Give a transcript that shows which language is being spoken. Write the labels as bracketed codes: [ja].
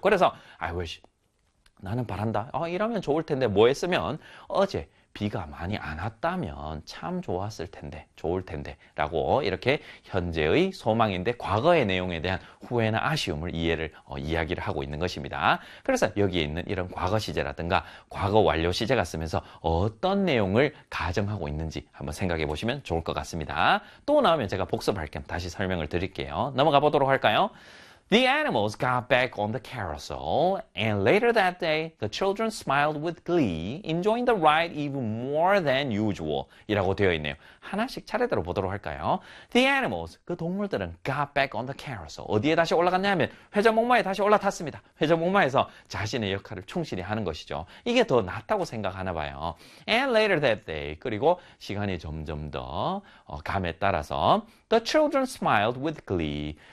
[ko] 그래서 [en] I wish, [ko] 나는 바란다. 이러면 좋을 텐데 뭐 했으면 어제 비가 많이 안 왔다면 참 좋았을 텐데, 좋을 텐데 라고 이렇게 현재의 소망인데 과거의 내용에 대한 후회나 아쉬움을 이해를 이야기를 하고 있는 것입니다. 그래서 여기에 있는 이런 과거 시제라든가 과거 완료 시제가 쓰면서 어떤 내용을 가정하고 있는지 한번 생각해 보시면 좋을 것 같습니다. 또 나오면 제가 복습할 겸 다시 설명을 드릴게요. 넘어가 보도록 할까요? [en] The animals got back on the carousel, and later that day, the children smiled with glee, enjoying the ride even more than usual. [ko] 이라고 되어 있네요. 하나씩 차례대로 보도록 할까요? [en] The animals, [ko] 그 동물들은 [en] got back on the carousel. [ko] 어디에 다시 올라갔냐면 회전목마에 다시 올라탔습니다. 회전목마에서 자신의 역할을 충실히 하는 것이죠. 이게 더 낫다고 생각하나 봐요. [en] And later that day, [ko] 그리고 시간이 점점 더 감에 따라서 [en] The children smiled with glee.